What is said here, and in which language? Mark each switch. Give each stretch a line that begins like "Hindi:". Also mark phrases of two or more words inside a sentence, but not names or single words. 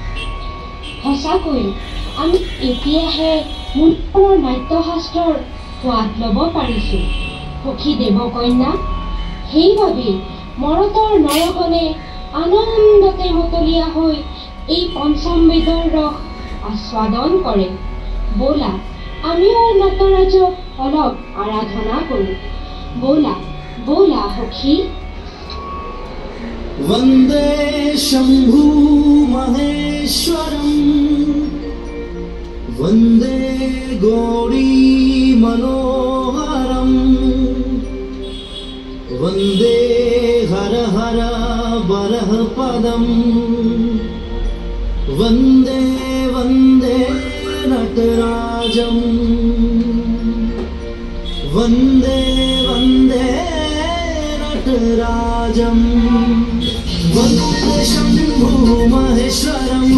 Assamese: সঁচাকৈ আমি এতিয়াহে মূলৰ নাট্যশাস্ত্ৰৰ সোৱাদ ল'ব পাৰিছোঁ সখী দেৱকন্যা সেইবাবে মৰতৰ নৰগণে আনন্দতে মতলীয়া হৈ এই পঞ্চম বেদৰ ৰস আস্বাদন কৰে বোলা আমিও নটৰাজক অলপ আৰাধনা কৰোঁ বোলা বোলা সখী
Sanskrit: वन्दे शम्भु महेश्वरम् वन्दे गौरी मनोहरम् वन्दे हर हर वरः पदम् वन्दे वन्दे नटराजम् वन्दे वन्दे नटराजम् वन्दे शम्भु महेश्वरम्